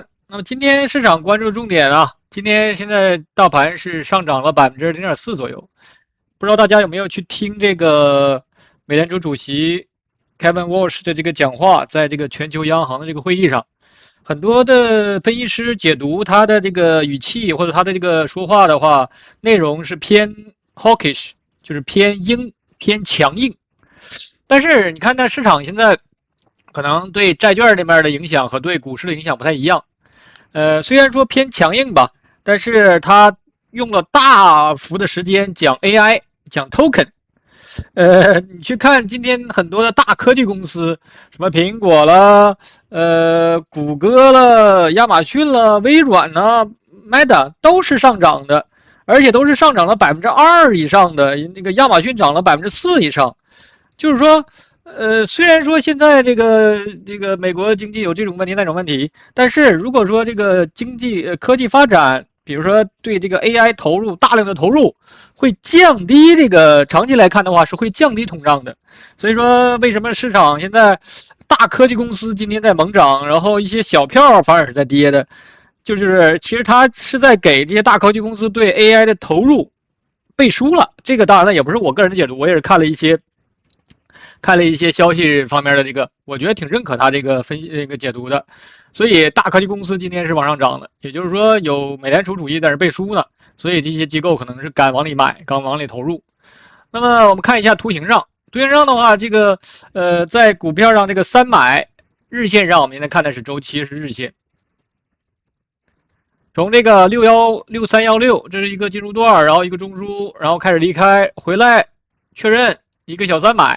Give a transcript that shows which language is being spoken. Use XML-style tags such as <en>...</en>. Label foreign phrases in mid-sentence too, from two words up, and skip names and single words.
<zh>那麼今天市場關注重點啊，今天現在大盤是上漲了0.4%左右，不知道大家有沒有去聽這個美聯儲主席 Kevin Walsh 的這個講話，在這個全球央行的這個會議上，很多的分析師解讀他的這個語氣或者他的這個說話的話，內容是偏 hawkish， 就是偏鷹、偏強硬。但是你看，那市場現在可能對債券那邊的影響和對股市的影響不太一樣。雖然說偏強硬吧，但是他用了大幅的時間講 AI， 講 token。你去看今天很多的大科技公司，什麼蘋果了，谷歌了，亞馬遜了，微軟了 ，Meta 都是上漲的，而且都是上漲了2%以上的，那個亞馬遜漲了4%以上。就是說，雖然說現在這個美國經濟有這種問題那種問題，但是如果說這個科技發展，比如說對這個 AI 投入大量的投入，會降低這個長期來看的話是會降低通脹的。所以說為什麼市場現在大科技公司今天在猛漲，然後一些小票反而是在跌的，就是其實它是在給這些大科技公司對 AI 的投入背書了。這個當然了也不是我個人的解讀，我也是看了一些消息方面的這個，我覺得挺認可他这個分析这個解讀的。所以大科技公司今天是往上漲的，也就是說有美聯儲主義在這背書呢，所以這些機構可能是敢往裡買，敢往裡投入。那麼我們看一下圖形上的話，這個在股票上這個3買日線上，我們現在看的是周期是日線，從這個6316，這是一個進入段，然後一個中樞，然後開始離開，回來確認一個小3買。</zh>